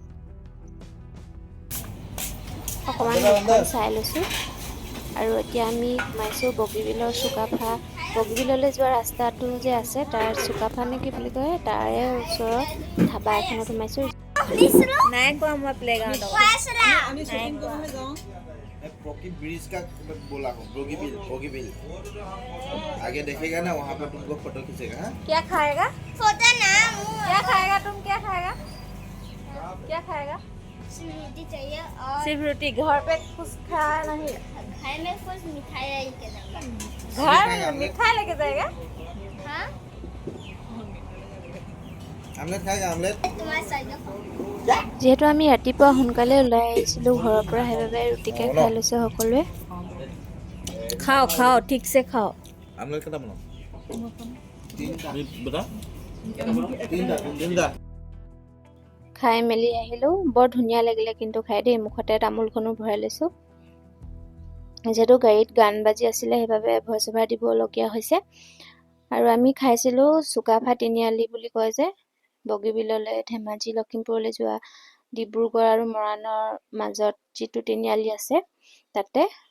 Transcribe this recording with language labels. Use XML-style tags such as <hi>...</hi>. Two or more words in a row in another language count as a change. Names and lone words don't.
<as>অকণমান চাই লৈছোঁ। আৰু এতিয়া আমি সোমাইছোঁ বগীবিলৰ চুকাফা। বগীবিললৈ যোৱা ৰাস্তাটো যে আছে, তাৰ চুকাফা নে কি বুলি কয়, তাৰে ওচৰৰ ধাবা এখনত সোমাইছোঁ। নাই কোৱা মই প্লেগ্ৰাউণ্ডত</as> <hi>ब्रिज का बोला हूँ, बोगीबिल आगे देखेगा ना, वहाँ पे तुमको फोटो खींचेगा। क्या खाएगा? फोटो ना क्या खाएगा तुम? क्या खाएगा? क्या खाएगा? सिर्फ रोटी चाहिए और सिर्फ रोटी। घर पे कुछ खाया नहीं? घर में कुछ मिठाई लेके जाऊंगा। घर में मिठाई लेके जाएगा? हाँ, आमलेट खाएगा, आमलेट। तुम्हारे साइड में</hi> <as>যিহেতু আমি ৰাতিপুৱা সোনকালে ওলাই আহিছিলোঁ ঘৰৰ পৰা, সেইবাবে ৰুটিকে খাই লৈছে সকলোৱে। খাওঁ ঠিকছে খাওঁ।</as> <hi>आमलेट कितना बनाओ? बता। तीन</hi> <as>খাই মেলি আহিলোঁ। বৰ ধুনীয়া লাগিলে কিন্তু খাই দেই। মুখতে তামোলখনো ভৰাই লৈছোঁ। যিহেতু গাড়ীত গান বাজি আছিলে, সেইবাবে</as> <en>voice over</en> <as>দিবলগীয়া হৈছে। আৰু আমি খাইছিলোঁ চুকাফা তিনিআলি বুলি কয় যে, বগীবিললৈ, ধেমাজি, লখিমপুৰলৈ যোৱা ডিব্ৰুগড় আৰু মৰাণৰ মাজত যিটো তিনিআলি আছে, তাতে।</as>